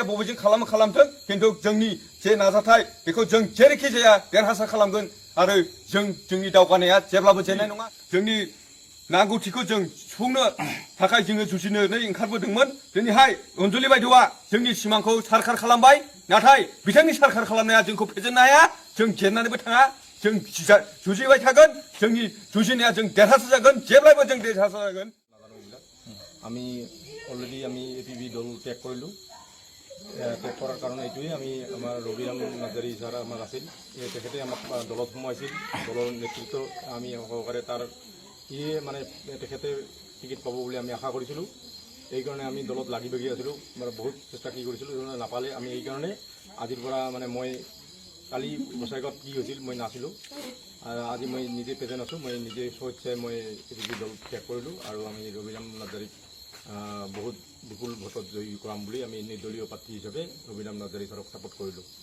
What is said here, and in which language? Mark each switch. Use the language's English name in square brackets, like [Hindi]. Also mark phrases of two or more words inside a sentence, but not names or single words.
[Bodo] बबेजों खालामथों खिन्थु जोंनि जे नाजाथाय बेखौ जों जेरैखि जाया देरहासार खालामगोन आरो जोंनि दावगानाया जेब्लाबो जेननाय नङा जोंनि नांगौथिखौ जों सुफुंनो थाखाय जोङो जुजिनानै ओंखारबोदोंमोन दिनैहाय अनजलि बायद'आ जोंनि सिमांखौ सारखार खालामबाय नाथाय बिथांनि सारखार खालामनाया जोंखौ फेजेननो हाया जों जेननानैबो थाङा जों जुजिबाय थागोन जोंनि जुजिनाया जों देरहासार जागोन जेब्लायबो जों देरहासार जागोन [Assamese] আমি অলরেডি আমি এপিপি দল ত্যাগ কৰিলোঁ ত্যাগ কৰাৰ কাৰণে এইটোৱেই আমি আমাৰ ৰবিৰাম নাৰ্জাৰি ছাৰ আমাৰ আছিল তেখেতে আমাক দলত সোমাইছিল দলৰ নেতৃত্ব আমি সহকাৰে তাৰ ইয়ে মানে তেখেতে টিকেট পাব বুলি আমি আশা কৰিছিলোঁ এইকাৰণে আমি দলত লাগি ভাগি আছিলোঁ মানে বহুত চেষ্টা কি কৰিছিলোঁ নাপালে আমি এইকাৰণে আজিৰ পৰা মানে মই কালি বছৰেকত কি হৈছিল মই নাছিলোঁ আজি মই নিজে প্ৰেজেণ্ট আছোঁ মই নিজে স্বেচ্ছাই মই এপিপি দল ত্যাগ কৰিলোঁ আৰু আমি ৰবিৰাম নাৰ্জাৰিক বহুত বিপুল ভোটত জয়ী কৰাম বুলি আমি নিৰ্দলীয় প্ৰাৰ্থী হিচাপে ৰবিৰাম নাৰ্জাৰি ছাৰক ছাপোৰ্ট কৰিলোঁ